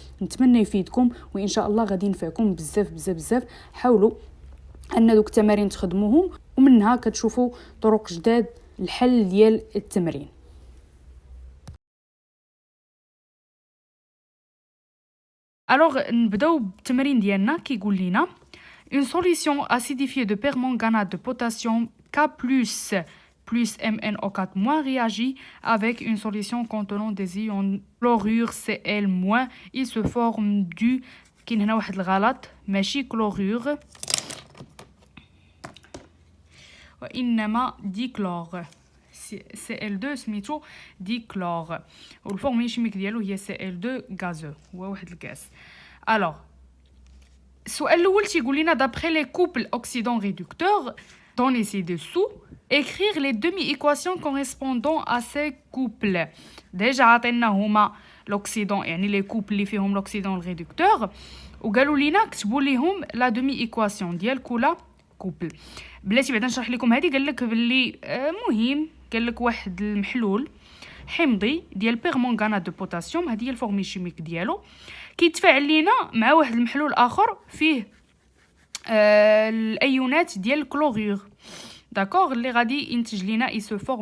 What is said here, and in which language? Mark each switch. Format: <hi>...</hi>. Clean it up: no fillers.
<ar>نتمنى يفيدكم وان شاء الله غادي ينفعكم بزاف بزاف بزاف. حاولوا ان دوك التمارين تخدموهم ومنها كتشوفوا طرق جداد الحل ديال التمرين. الوغ نبداو بالتمرين ديالنا. كيقول لينا</ar> <fr>une solution acidifiée de permanganate de potassium K+ plus MnO4- réagit avec une solution contenant des ions chlorure Cl-. il se forme du</fr> <ar>كاين هنا واحد الغلط، ماشي كلورور وانما ديكلور. Cl2 سميتو ديكلور والفورمولة الشيميك ديالو هي Cl2 غازو، هو واحد الغاز. الوغ السؤال الاول تيقول لنا</ar> <fr>d'après les couples oxydants réducteurs donnés ci-dessous écrire les demi-équations correspondant à ces couples.</fr> <ar>ديجا عطينا هما l'oxydant يعني لي كوبل اللي فيهم l'oxydant الريدكتور، وقالوا لينا كتبوا ليهم لا دومي ايكواسيون ديال كل كوبل. بلاتي بعدا نشرح لكم هذه. قال لك باللي مهم، قال لك واحد المحلول حمضي ديال بيرمونغانات دو بوتاسيوم، هذه هي الفورمي شيميك ديالو، كيتفاعل لينا مع واحد المحلول اخر فيه الايونات ديال الكلورور، داكوغ، اللي غادي ينتج لينا اي سو فورم.</ar>